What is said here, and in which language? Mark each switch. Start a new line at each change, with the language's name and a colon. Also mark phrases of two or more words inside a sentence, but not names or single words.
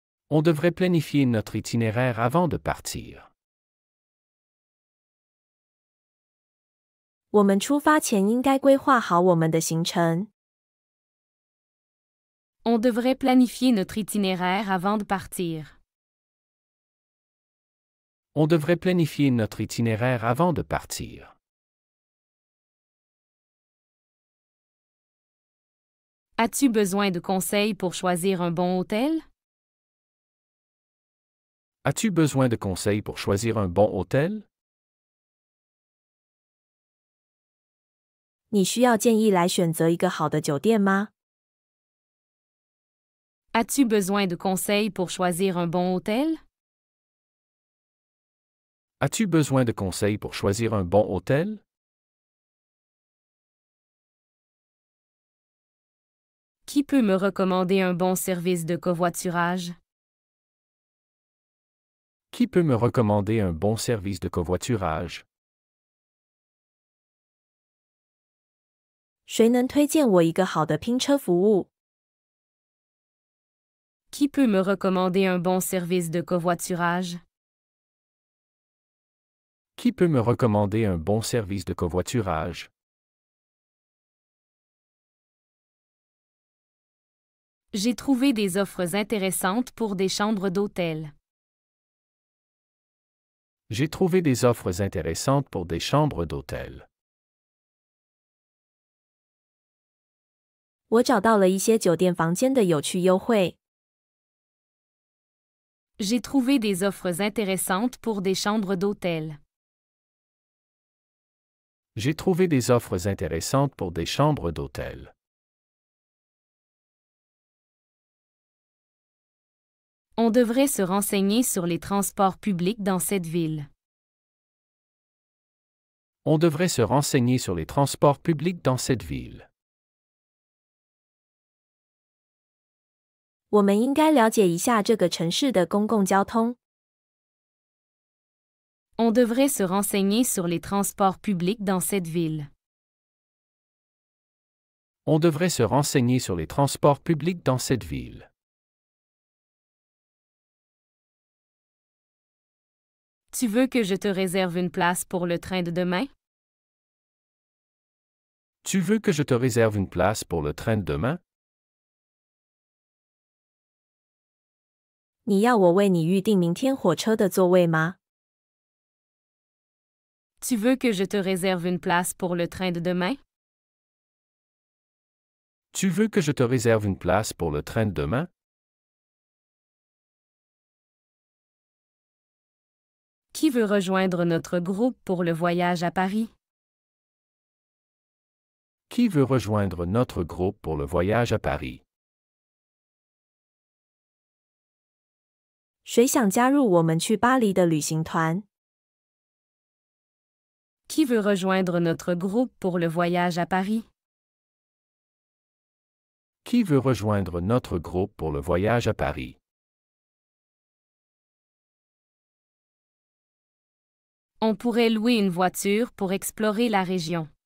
French: On devrait planifier notre itinéraire avant de partir.
Chinese: 我们出发前应该规划好我们的行程。
French: On devrait planifier notre itinéraire avant de partir. On devrait planifier notre itinéraire avant de partir. As-tu besoin de conseils pour choisir un bon hôtel? As-tu besoin de conseils pour choisir un bon hôtel?
Chinese: 你需要建议来选择一个好的酒店吗？
French: As-tu besoin de conseils pour choisir un bon hôtel? As-tu besoin de conseils pour choisir un bon hôtel? Qui peut me recommander un bon service de covoiturage? Qui peut me recommander un bon service de covoiturage?
Chinese: 谁能推荐我一个好的拼车服务？
French: Qui peut me recommander un bon service de covoiturage? Qui peut me recommander un bon service de covoiturage? J'ai trouvé des offres intéressantes pour des chambres d'hôtel. J'ai trouvé des offres intéressantes pour des chambres d'hôtel.
Chinese: 我找到了一些酒店房间的有趣优惠。
French: J'ai trouvé des offres intéressantes pour des chambres d'hôtel. J'ai trouvé des offres intéressantes pour des chambres d'hôtel. On devrait se renseigner sur les transports publics dans cette ville. On devrait se renseigner sur les transports publics dans cette ville.
Chinese: 我们应该了解一下这个城市的公共交通。
French: On devrait se renseigner sur les transports publics dans cette ville. On devrait se renseigner sur les transports publics dans cette ville. Tu veux que je te réserve une place pour le train de demain? Tu veux que je te réserve une place pour le train de demain?
Chinese: 你要我为你预订明天火车的座位吗？
French: Tu veux que je te réserve une place pour le train de demain? Tu veux que je te réserve une place pour le train de demain? Qui veut rejoindre notre groupe pour le voyage à Paris? Qui veut rejoindre notre groupe pour le voyage à Paris?
Chinese: 谁想加入我们去巴黎的旅行团？
French: Qui veut rejoindre notre groupe pour le voyage à Paris? Qui veut rejoindre notre groupe pour le voyage à Paris? On pourrait louer une voiture pour explorer la région.